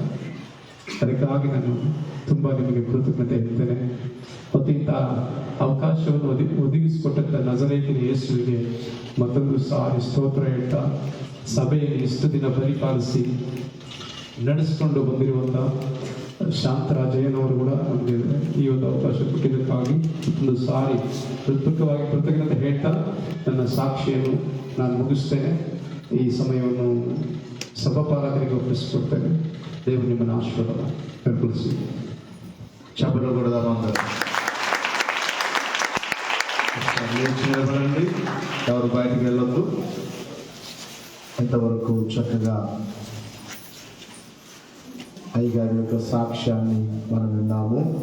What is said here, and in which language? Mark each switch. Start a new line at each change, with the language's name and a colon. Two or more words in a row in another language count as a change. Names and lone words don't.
Kannada: ಅದಕ್ಕಾಗಿ ನಾನು ತುಂಬ ನಿಮಗೆ ಕೃತಜ್ಞತೆ ಇರ್ತೇನೆ ಮತ್ತು ಇಂಥ ಅವಕಾಶವನ್ನು ಒದಗಿಸಿಕೊಟ್ಟಂಥ ನಜರೇತಿನ ಯೇಸುವಿಗೆ ಮತ್ತೊಂದು ಸಾರಿ ಸ್ತೋತ್ರ ಹೇಳ್ತಾ, ಸಭೆಯಲ್ಲಿ ಇಷ್ಟು ದಿನ ಪರಿಪಾಲಿಸಿ ನಡೆಸಿಕೊಂಡು ಬಂದಿರುವಂಥ ಶಾಂತರಾಜಯ್ಯನವರು ಕೂಡ ನಮಗೆ ಈ ಒಂದು ಅವಕಾಶ ಕೊಟ್ಟಿದ್ದಕ್ಕಾಗಿ ಒಂದು ಸಾರಿ ಹೃತ್ಪೂರ್ವಕವಾಗಿ ಕೃತಜ್ಞತೆ ಹೇಳ್ತಾ ನನ್ನ ಸಾಕ್ಷಿಯನ್ನು ನಾನು ಮುಗಿಸ್ತೇನೆ. ಈ ಸಮಯವನ್ನು ಸಭಾಪಾಲಕರಿಗೆ ಒಪ್ಪಿಸಿಕೊಡ್ತೇನೆ.
Telugu: దేవుడు నిమ్మని ఆశీర్వాదాలు పెరుగుతుంది. చెప్పలు కూడా నిలబడండి, ఎవరు బయటికి వెళ్ళొద్దు. ఇంతవరకు చక్కగా అయ్యగారి యొక్క సాక్ష్యాన్ని మనం విన్నాము.